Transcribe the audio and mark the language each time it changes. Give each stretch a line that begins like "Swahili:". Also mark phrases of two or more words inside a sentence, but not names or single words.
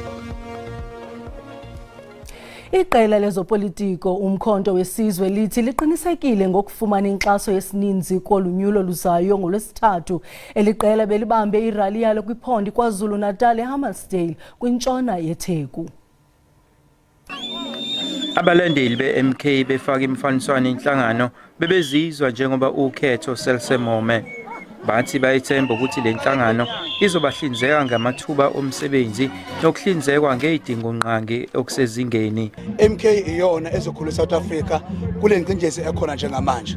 Xhosa: Iqela lezopolitiko uMkhonto weSizwe lithi liqinisekile ngokufumana inkxaso yesininzi kolunyulo luzayo ngoLwesithathu. Eliqela belibambe irali yalo kwiphondi KwaZulu-Natal eHammersdale kwintshona yeTheku.
Zulu: Abalandeli be-MK befaka imfaniswano inhlangano bebezizwa njengoba ukhetho selisemome. Bathi bayethemba ukuthi le nhlangano izobahlinzeka ngamathuba omsebenzi nokuhlinzekwa ngezidingonqangi okusezingeni. MK iyona ezokhulisa South Africa kule ngcindezi ekhona njengamanje.